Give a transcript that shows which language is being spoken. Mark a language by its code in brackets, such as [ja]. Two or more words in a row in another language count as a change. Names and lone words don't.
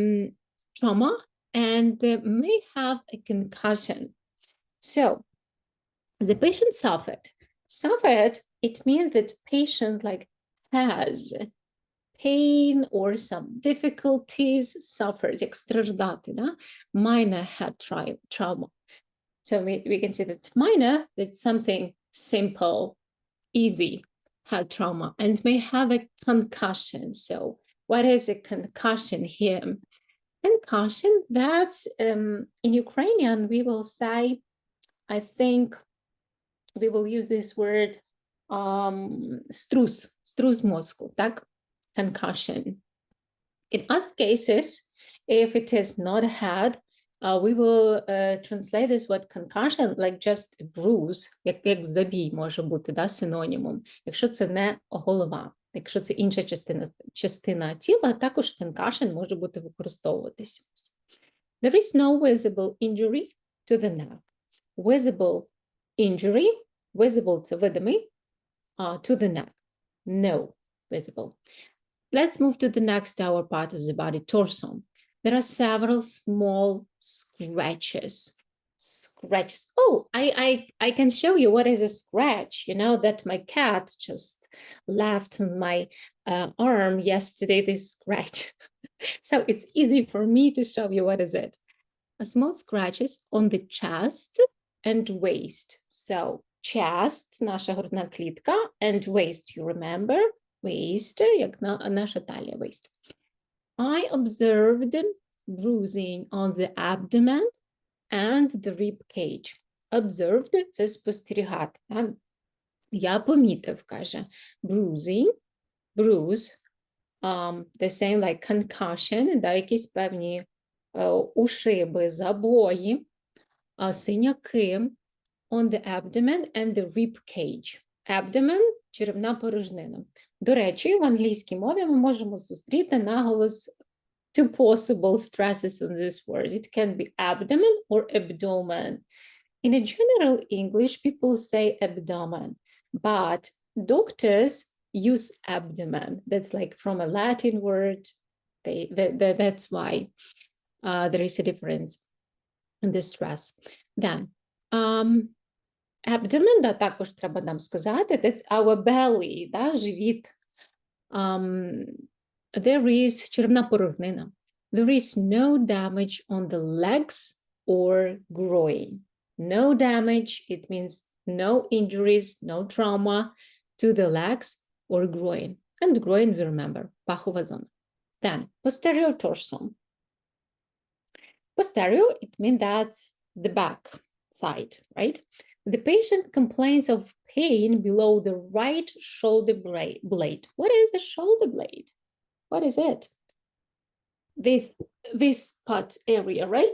[en] Then trauma and may have a concussion. So the patient suffered. Suffered, it means that patient like has pain or some difficulties, suffered, [uk] як страждати, да? [en] Minor head trauma. So we can say that minor, that's something simple, easy head trauma, and may have a concussion. So what is a concussion here? Concussion, that's in Ukrainian, we will say, I think we will use this word [uk] струс мозку, [en] так? Concussion. In other cases, if it is not a head, we will translate this word concussion like just a bruise, [uk] як забій може бути, да, синонімом, якщо це не голова. Якщо це інша частина тіла, також concussion може бути використовуватися. [en] There is no visible injury to the neck. Visible injury, visible – [uk] це видимий, [en] to the neck, no visible. Let's move to the next our part of the body, torso. There are several small scratches. Scratches. Oh, I can show you what is a scratch. You know that my cat just left on my arm yesterday, this scratch. So it's easy for me to show you what is it. A small scratches on the chest and waist. So chest, [uk] наша грудна клітка, [en] and waist, you remember? Waist, [uk] як наша талія, [en] waist. I observed bruising on the abdomen and the rib cage. Observed – [uk] це спостерігати. Я помітив, каже, [en] bruising, bruise, the same like concussion, [uk] да, якісь певні ушиби, забої, синяки [en] on the abdomen and the rib cage. Abdomen – [uk] черевна порожнина. До речі, в англійській мові ми можемо зустріти наголос [en] two possible stresses on this word. It can be abdomen or abdomen. In a general English, people say abdomen, but doctors use abdomen. That's like from a Latin word. That's why there is a difference in the stress. Then, abdomen, [uk] да, також треба нам сказати, [en] that's our belly, [uk] да, живіт. [en] There is [uk] черевна порожнина. [en] There is no damage on the legs or groin. No damage, it means no injuries, no trauma to the legs or groin. And groin, we remember, [uk] пахова зона. [en] Then, posterior torso. Posterior, it means that's the back side, right? The patient complains of pain below the right shoulder blade. What is a shoulder blade? What is it? This part area, right?